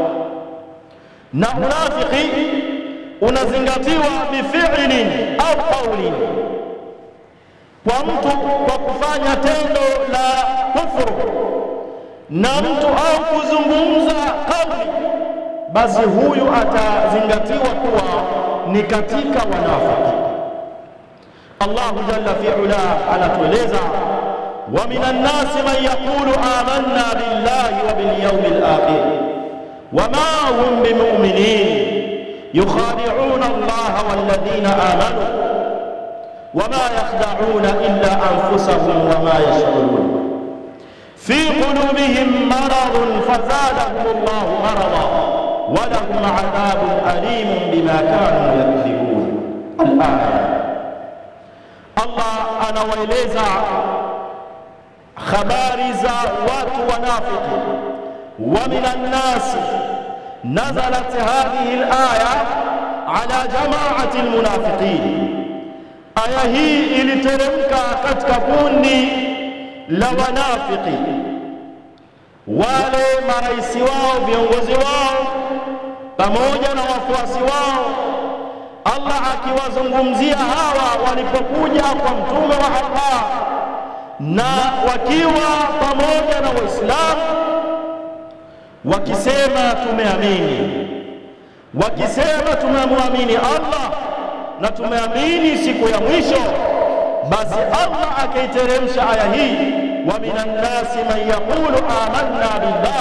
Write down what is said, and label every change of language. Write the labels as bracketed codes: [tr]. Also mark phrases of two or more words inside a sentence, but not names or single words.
[sw] Na unafiki unazingatiwa [ar] بفعل أو قول, [sw] kwa mtu kwa kufanya tendo la kufuru na mtu au kuzungumza kauli, basi huyu atazingatiwa kuwa ni katika wanafiki. [ar] الله جل في علاه anatueleza, ومن الناس من يقول آمنا بالله وباليوم الآخر وما هم بمؤمنين يخادعون الله والذين آمنوا وما يخدعون إلا أنفسهم وما يشعرون في قلوبهم مرض فزادهم الله مرضا ولهم عذاب أليم بما كانوا يكذبون. الآية. [sw] Allah anawaeleza habari za watu wanafiki. [ar] ومن الناس نزلت هذه الآية على جماعة المنافقين. [sw] Aya hii iliteremka katika kundi la wanafiki, wale maraisi wao, viongozi wao pamoja na wafuasi wao. Allah akiwazungumzia hawa walipokuja kwa mtume wa Allah na wakiwa pamoja na Waislamu, wakisema tumeamini, wakisema tumemwamini Allah na tumeamini siku ya mwisho, basi Allah akaiteremsha aya hii, [ar] ومن الناس من يقول آمنا بالله.